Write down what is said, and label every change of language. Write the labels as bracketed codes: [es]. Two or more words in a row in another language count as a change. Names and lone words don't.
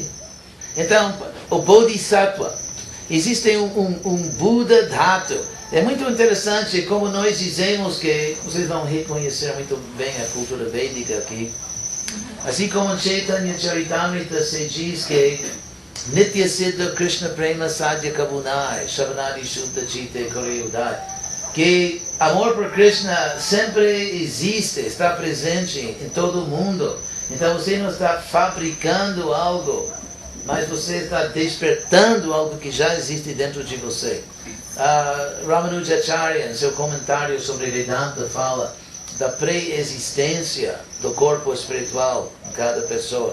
[pt] Então, o Bodhisattva, existe um [sa] बुद धातु. [pt] É muito interessante como nós dizemos que, vocês vão reconhecer muito bem a cultura védica aqui. Assim como em Chaitanya Charitamrita se diz que [bn] নিত্য সিদ্ধ কৃষ্ণ প্রেম সাধ্য কবুনাই শবনাদি শুদ্ধ চিতে করেয়ুদাই, [pt] que amor por Krishna sempre existe, está presente em todo o mundo. Então você não está fabricando algo, mas você está despertando algo que já existe dentro de você. Ramanujacharya, em seu comentário sobre Vedanta, fala da pré-existência do corpo espiritual em cada pessoa.